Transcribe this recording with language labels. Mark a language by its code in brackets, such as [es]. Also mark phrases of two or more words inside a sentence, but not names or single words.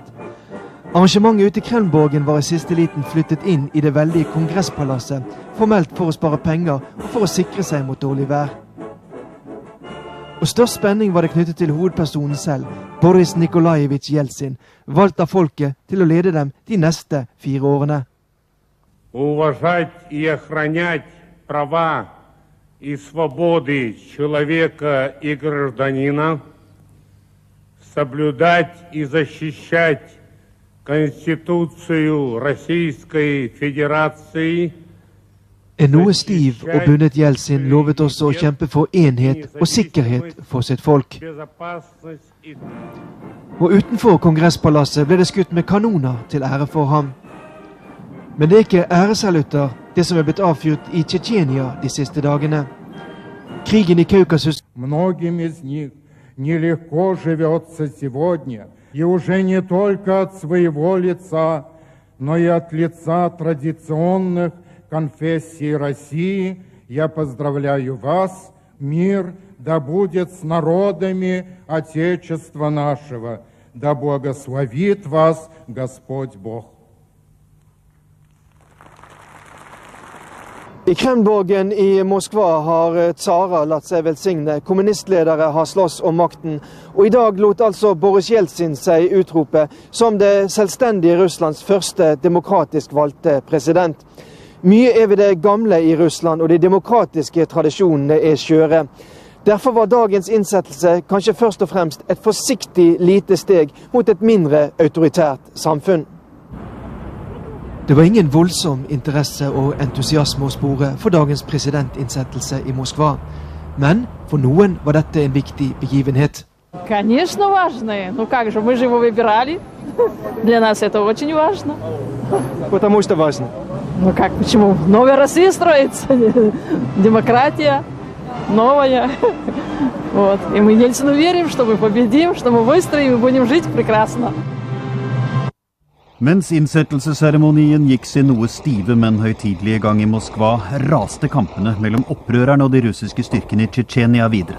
[no] Arrangementet ute i Kremlborgen var i siste liten flyttet inn i det veldige kongresspalasset, formelt for å spare penger og for å sikre seg mot dårlig vær. Og størst spenning var det knyttet til hovedpersonen selv, Boris Nikolajevitsj Jeltsin, valgt av folket til å lede dem de neste 4 årene. [ru] Уважать и охранять права и свободы человека и гражданина, соблюдать и защищать Конституцию Российской Федерации. [no] En noe stiv og bundet Jeltsin lovet også å kjempe for enhet og sikkerhet for sitt folk. Og utenfor kongresspalasset ble det skutt med kanoner til ære for ham. Men det er ikke æresalutter, det som er blitt avfyrt i Tsjetsjenia de siste dagene. Krigen i Kaukasus [ru] Многим из них нелегко живется сегодня, и уже не только от своего лица, но и от лица традиционных конфессий России. Я поздравляю вас, мир да будет с народами Отечества нашего, да благословит вас Господь Бог. [no] I Kremlborgen i Moskva har tsara latt seg velsigne. Kommunistledere har slåss om makten. Og i dag lot altså Boris Jeltsin seg utrope som det selvstendige Russlands første demokratisk valgte president. Mye er ved det gamle i Russland, og de demokratiske tradisjonene er skjøre. Derfor var dagens innsettelse kanskje først og fremst et forsiktig lite steg mot et mindre autoritært samfunn. Det var ingen voldsom interesse og entusiasme å spore for dagens presidentinnsettelse i Moskva. Men for noen var dette en viktig begivenhet. [ru] Конечно, важное. Ну как же, мы же его выбирали. Для нас это очень важно. Потому что важно. Ну как, почему? Новая Россия строится. Демократия новая. Вот. И мы Ельцину верим, что мы победим, что мы выстроим и будем жить прекрасно. [no] Mens innsettelsesseremonien gikk sin noe stive, men høytidelige gang i Moskva, raste kampene mellom opprørerne og de russiske styrkene i Tsjetsjenia videre.